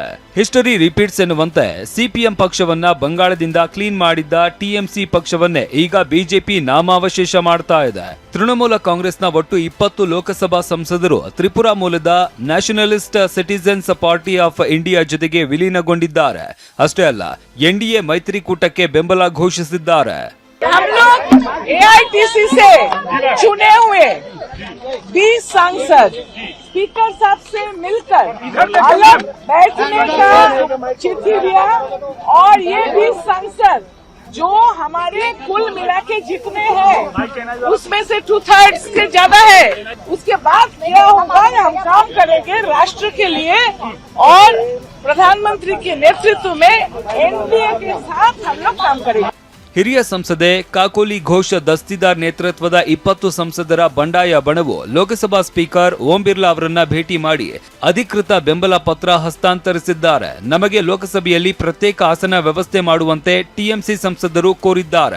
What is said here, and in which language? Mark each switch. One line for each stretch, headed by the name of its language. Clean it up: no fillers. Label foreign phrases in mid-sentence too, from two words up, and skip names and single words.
English: History repeats
Kannada: ಎನ್ನುವಂತೆ ಸಿಪಿಎಂ ಪಕ್ಷವನ್ನ ಬಂಗಾಳದಿಂದ ಕ್ಲೀನ್ ಮಾಡಿದ್ದ ಟಿಎಂಸಿ ಪಕ್ಷವನ್ನೇ ಈಗ ಬಿಜೆಪಿ ನಾಮಾವಶೇಷ ಮಾಡ್ತಾ ಇದೆ. ತೃಣಮೂಲ ಕಾಂಗ್ರೆಸ್ನ ಒಟ್ಟು 20 ಲೋಕಸಭಾ ಸಂಸದರು ತ್ರಿಪುರಾ ಮೂಲದ ನ್ಯಾಷನಲಿಸ್ಟ್ ಸಿಟಿಜನ್ಸ್ ಪಾರ್ಟಿ ಆಫ್ ಇಂಡಿಯಾ ಜೊತೆಗೆ ವಿಲೀನಗೊಂಡಿದ್ದಾರೆ. ಅಷ್ಟೇ ಅಲ್ಲ, ಎನ್ಡಿಎ ಮೈತ್ರಿಕೂಟಕ್ಕೆ ಬೆಂಬಲ ಘೋಷಿಸಿದ್ದಾರೆ.
Hindi: हम लोग एआईटीसी से चुने हुए 20 सांसद स्पीकर साहब से मिलकर अलग बैठने का चिट्ठी दिया और ये 20 सांसद जो हमारे कुल मिला के जितने हैं उसमें से 2/3 से ज्यादा है. उसके बाद क्या होगा, हम काम करेंगे राष्ट्र के लिए और प्रधानमंत्री के नेतृत्व में एनडीए के साथ हम लोग काम करेंगे.
Kannada: ಹಿರಿಯ ಸಂಸದೆ ಕಾಕೋಲಿ ಘೋಷ್ ದಸ್ತಿದಾರ್ ನೇತೃತ್ವದ 20 ಸಂಸದರ ಬಂಡಾಯ ಬಣವು ಲೋಕಸಭಾ ಸ್ಪೀಕರ್ ಓಂ ಬಿರ್ಲಾ ಅವರನ್ನ ಭೇಟಿ ಮಾಡಿ ಅಧಿಕೃತ ಬೆಂಬಲ ಪತ್ರ ಹಸ್ತಾಂತರಿಸಿದ್ದಾರೆ. ನಮಗೆ ಲೋಕಸಭೆಯಲ್ಲಿ ಪ್ರತ್ಯೇಕ ಆಸನ ವ್ಯವಸ್ಥೆ ಮಾಡುವಂತೆ ಟಿಎಂಸಿ ಸಂಸದರು ಕೋರಿದ್ದಾರೆ.